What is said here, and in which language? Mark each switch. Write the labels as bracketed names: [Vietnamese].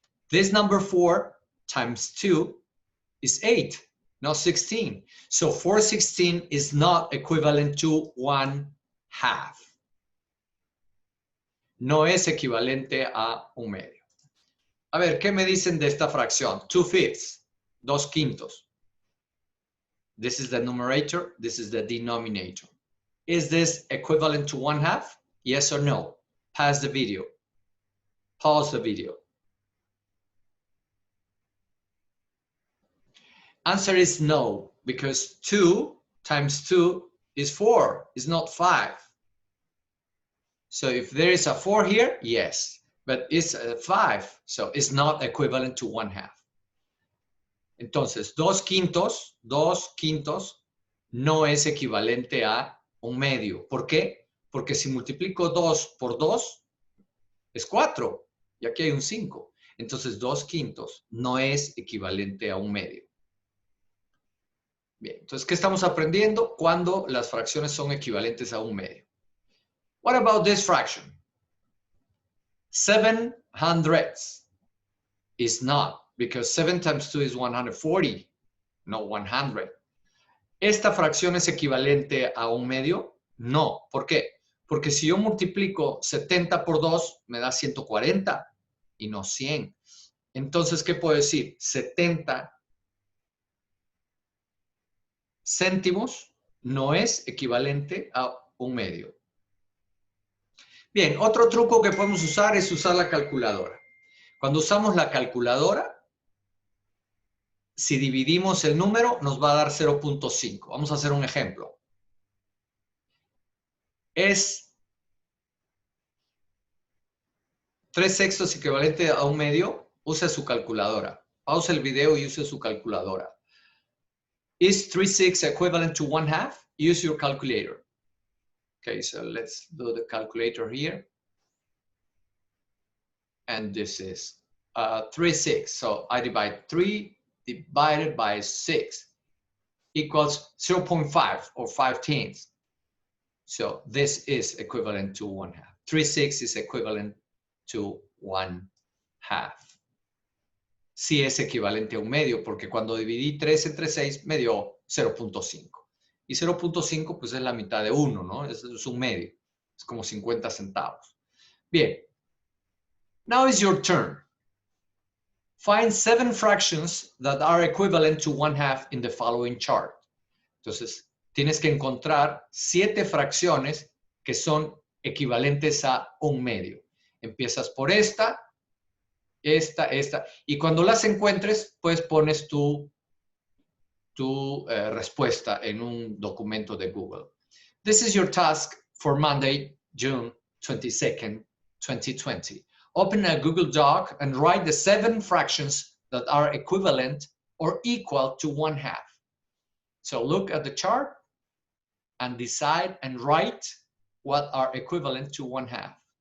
[English] This number 4 times 2 is 8, not 16. So 4/16 is not equivalent to 1/2. [Spanish] No es equivalente a 1/2. A ver, ¿qué me dicen de esta fracción? 2/5, 2/5. [English] This is the numerator, this is the denominator. Is this equivalent to 1/2? Yes or no? Pause the video. Pause the video. Answer is no, because 2 times 2 is 4, is not 5. So if there is a 4 here, yes, but it's a 5, so it's not equivalent to 1/2. [Spanish] Entonces, 2/5 no es equivalente a 1/2. ¿Por qué? Porque si multiplico 2 por 2, es 4, y aquí hay un 5. Entonces, 2/5 no es equivalente a 1/2. Bien, entonces, ¿qué estamos aprendiendo? Cuando las fracciones son equivalentes a 1/2. [English] What about this fraction? 7/100. It's not, because 7 times 2 is 140, not 100. [Spanish] ¿Esta fracción es equivalente a un medio? No. ¿Por qué? Porque si yo multiplico 70 por 2, me da 140 y no 100. Entonces, ¿qué puedo decir? 70 céntimos no es equivalente a un medio. Bien, otro truco que podemos usar es usar la calculadora. Cuando usamos la calculadora, si dividimos el número, nos va a dar 0.5. Vamos a hacer un ejemplo. Es 3/6 equivalente a un medio. Use su calculadora. Pausa el video y use su calculadora. [English] Is 3/6 equivalent to 1/2? Use your calculator. Okay, so let's do the calculator here. And this is 3/6. So I divide 3 divided by 6 equals 0.5 or 5/10. So this is equivalent to 1/2. 3/6 is equivalent to 1/2. [Spanish] Sí es equivalente a un medio, porque cuando dividí 3 entre 6 me dio 0.5. Y 0.5 pues es la mitad de 1, ¿no? Es un medio. Es como 50 centavos. Bien. [English] Now is your turn. Find 7 fractions that are equivalent to 1/2 in the following chart. [Spanish] Entonces, tienes que encontrar 7 fracciones que son equivalentes a un medio. Empiezas por esta, y cuando las encuentres, pues pones tu respuesta en un documento de Google. [English] This is your task for Monday, June 22nd, 2020. Open a Google Doc and write the 7 fractions that are equivalent or equal to 1/2. So look at the chart and decide and write what are equivalent to 1/2.